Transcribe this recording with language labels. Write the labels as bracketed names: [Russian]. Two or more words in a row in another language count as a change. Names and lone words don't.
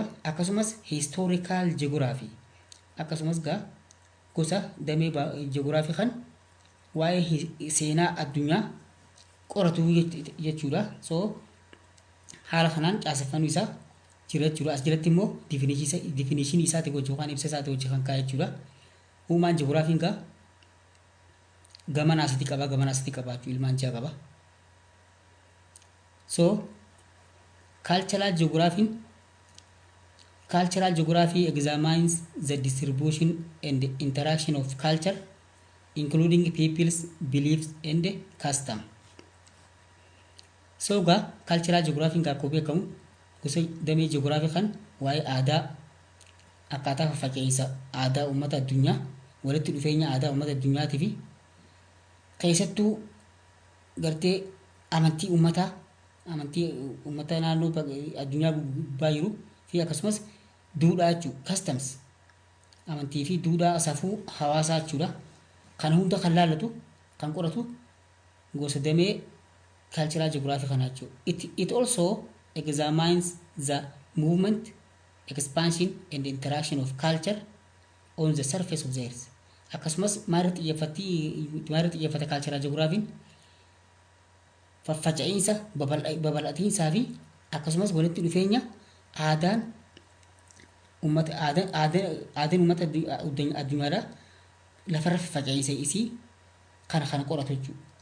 [Oromo] Akkasumas [English] historical geography [Oromo] akkasumas gaa gosa damee geography kan waa'ee seenaa addunyaa qoratu jechuudha. So haala kanaan caaseffannuu isaa jira jechuudha. As jalatti immoo definition isaati gochuu kan ibsa isaati hojii kan kaa'e jechuudha. [English] Human geography [Oromo] gaa gaman asitti qaba jechuudha. Ilmaan jaha qaba. [English] So cultural geography examines the distribution and the interaction of culture, including people's beliefs and custom. [Oromo] So [English] cultural geography [Oromo] gaa akkuma beekamu gosa damee geography kan waa'ee aadaa akkaataa faffaca'insa aadaa uummata addunyaa walitti dhufeenya aadaa uummata addunyaatii fi keessattuu gartee amantii uummataa naannoo addunyaa gubbaa jiru fi akkasumas duudhaa jechuudha. Customs amantii fi duudhaa safuu hawaasaa jechuudha. Kan hunda kan laallatu kan qoratu gosa damee [English] cultural geography [Oromo] kana jechuudha. [English] It also examines the movement, expansion and interaction of culture on the surface of the earth. [Oromo] Akkasumas maalitti xiyyeeffata [English] cultural geography [Oromo] faffaca'insa babal'atiinsaa fi akkasumas walitti dhufeenya aadaan uummata addunyaadhaa lafarra faffaca'insa isii kana qoratu jechuudha.